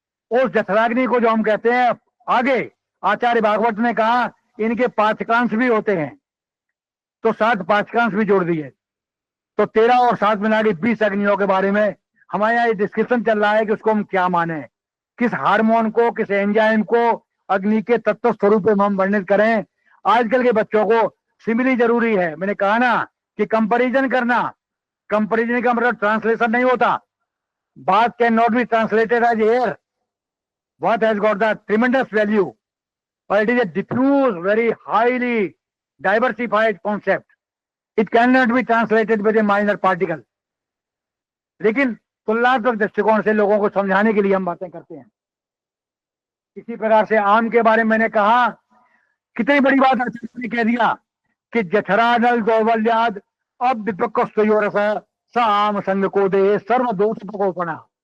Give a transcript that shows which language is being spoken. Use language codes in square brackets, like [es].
[hi] उस जठराग्नि को जो हम कहते हैं, आगे आचार्य भागवत ने कहा इनके पाचकांश भी होते हैं, तो 7 पाचकांश भी जोड़ दिए, तो 13 और 7 मिला के 20 अग्नियों के बारे में हमारे यहाँ ये डिस्कशन चल रहा है कि उसको हम क्या माने, किस हार्मोन को, किस एंजाइम को अग्नि के तत्व स्वरूप में हम वर्णित करें। आजकल के बच्चों को सिमिली जरूरी है। मैंने कहा ना कि कंपैरिजन करना, कंपैरिजन का मतलब ट्रांसलेशन नहीं होता। [en] बात can not be translated as air, what has got the tremendous value, but it is a diffuse, very highly diversified concept. It cannot be translated with a minor particle. [hi] लेकिन तुलनात्मक दृष्टिकोण से लोगों को समझाने के लिए हम बातें करते हैं। इसी प्रकार से आम के बारे में मैंने कहा, कितनी बड़ी बात आचार्य ने कह दिया कि [sa] जठरानल दौर्बल्याद अब विपक्ष स आम संग को दे सर्व दोष प्रकोपना।